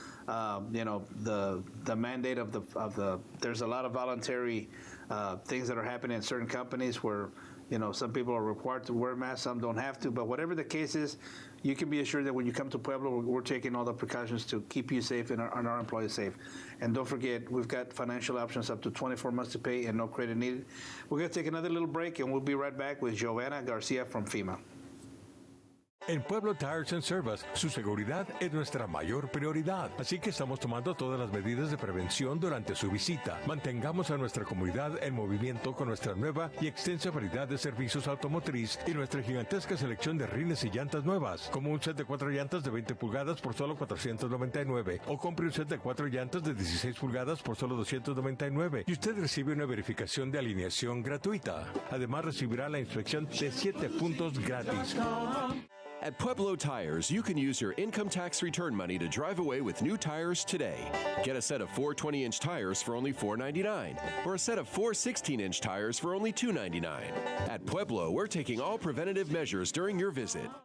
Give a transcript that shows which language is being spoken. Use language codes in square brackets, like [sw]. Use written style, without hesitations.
[en] The mandate of the there's a lot of voluntary things that are happening in certain companies where some people are required to wear masks, some don't have to. But whatever the case is, you can be assured that when you come to Pueblo, we're taking all the precautions to keep you safe and our employees safe. And don't forget, we've got financial options up to 24 months to pay and no credit needed. We're going to take another little break, and we'll be right back with Joanna Garcia from FEMA. [es] En Pueblo Tires and Service, su seguridad es nuestra mayor prioridad. Así que estamos tomando todas las medidas de prevención durante su visita. Mantengamos a nuestra comunidad en movimiento con nuestra nueva y extensa variedad de servicios automotriz y nuestra gigantesca selección de rines y llantas nuevas, como un set de 4 llantas de 20 pulgadas por solo $499, o compre un set de 4 llantas de 16 pulgadas por solo $299 y usted recibe una verificación de alineación gratuita. Además, recibirá la inspección de 7 puntos gratis. [en] At Pueblo Tires, you can use your income tax return money to drive away with new tires today. Get a set of 4 20-inch tires for only $4.99, or a set of 4 16-inch tires for only $2.99. At Pueblo, we're taking all preventative measures during your visit.